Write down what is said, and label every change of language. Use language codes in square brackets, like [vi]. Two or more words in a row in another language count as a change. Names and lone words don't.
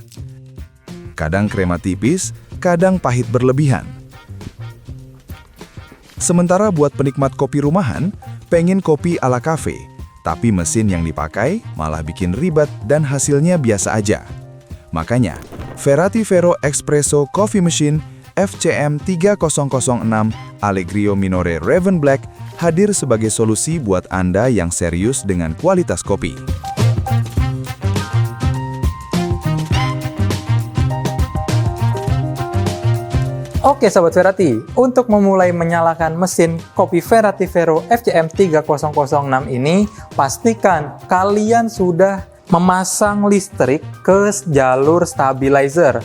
[id] Kadang krema tipis, kadang pahit berlebihan. Sementara buat penikmat kopi rumahan, pengen kopi ala kafe, tapi mesin yang dipakai malah bikin ribet dan hasilnya biasa aja. Makanya, Ferrati Ferro Espresso Coffee Machine FCM 3006 Allegrio Minore Raven Black hadir sebagai solusi buat Anda yang serius dengan kualitas kopi. Oke Sobat Ferrati, untuk memulai menyalakan mesin kopi Ferrati Ferro FCM 3006 ini, pastikan kalian sudah memasang listrik ke jalur stabilizer.